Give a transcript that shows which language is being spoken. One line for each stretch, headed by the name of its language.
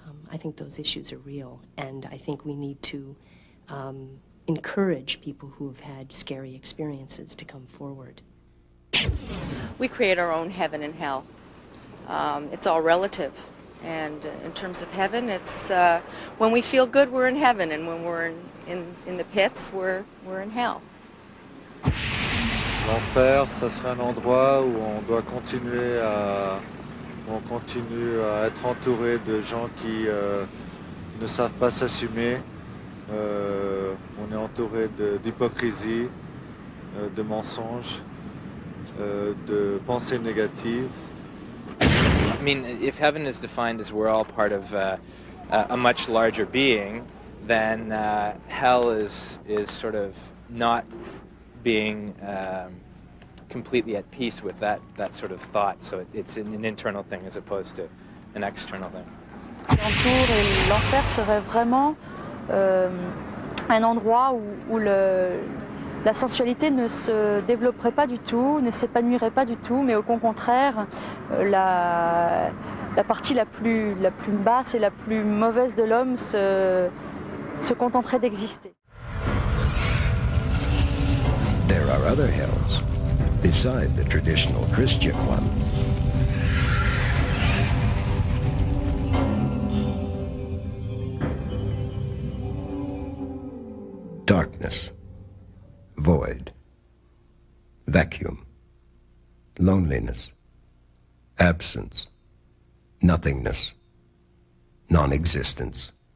English: I think those issues are real, and I think we need to encourage people who have had scary experiences to come forward. We create our own heaven and hell. It's all relative. And in terms of heaven, it's when we feel good, we're in heaven, and when we're in the pits, we're in hell.
French: L'enfer, ça serait un endroit où on doit continuer où on continue à être entouré de gens qui ne savent pas s'assumer. On est entouré d'hypocrisie, de mensonges, de pensées négatives.
English: I mean, if heaven is defined as we're all part of a much larger being, then hell is sort of not being completely at peace with that sort of thought. So it's an internal thing as opposed to an external thing.
French: L'entour et l'enfer serait vraiment un endroit où la sensualité ne se développerait pas du tout, ne s'épanouirait pas du tout, mais au contraire, la partie la plus basse et la plus mauvaise de l'homme se contenterait d'exister.
English: There are other hells, beside the traditional Christian one. Darkness, void, vacuum, loneliness, absence, nothingness, non-existence.